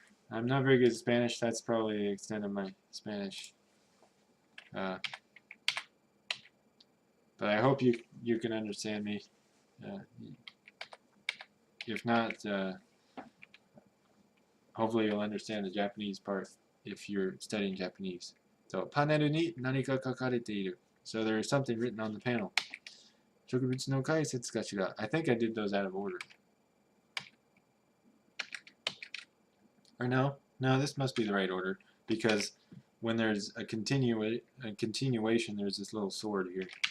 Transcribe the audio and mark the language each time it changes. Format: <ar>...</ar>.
<en>I'm not very good at Spanish. That's probably the extent of my Spanish. But I hope you can understand me. If not, hopefully you'll understand the Japanese part if you're studying Japanese.</en> <ja>So, パネルに何か書かれている.</ja> <en>So there's something written on the panel.</en> <ja>植物の解説かしら.</ja> <en>I think I did those out of order. Or no, this must be the right order, because when there's a continuation, there's this little sword here.</en>